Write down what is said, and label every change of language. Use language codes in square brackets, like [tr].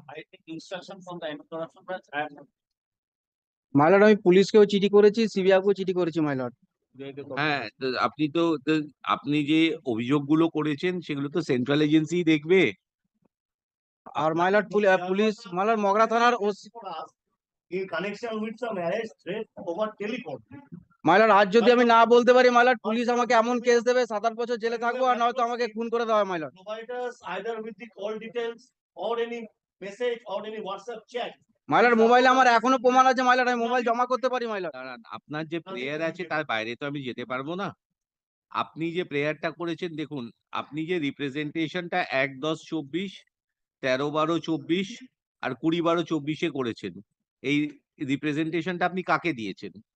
[en] I take instruction from the anti-corruption branch and [bn] my lord, আমি পুলিশকেও চিঠি করেছি, সিবিআইকেও চিঠি করেছি মাইলট। হ্যাঁ, তো আপনি যে অভিযোগগুলো করেছেন সেগুলো তো সেন্ট্রাল এজেন্সি দেখবে। আর মাইলট, পুলিশ মাইলট মগরা থানার [en] In connection with some arrest threat over telephone. [bn] My lord, আজ যদি আমি না বলতে পারি মাইলট, পুলিশ আমাকে এমন কেস দেবে 7-8 বছর জেলে থাকবো, আর নয়তো আমাকে খুন করে দেওয়া হয় my lord. [en] Provide us either with the call details or any message or any WhatsApp chat. [bn] My lord, মোবাইলে আমার এখনো প্রমাণ আছে মাইলট, আমি মোবাইল জমা করতে পারি মাইলট। দাঁড়ান, আপনার যে প্রেয়ার আছে তার বাইরে তো আমি যেতে পারবো না। আপনি যে প্রেয়ারটা করেছেন, দেখুন, আপনি যে রিপ্রেজেন্টেশনটা 1-10-24, 13-12-24 আর 20-12-24 করেছেন, এই রিপ্রেজেন্টেশনটা আপনি কাকে দিয়েছেন?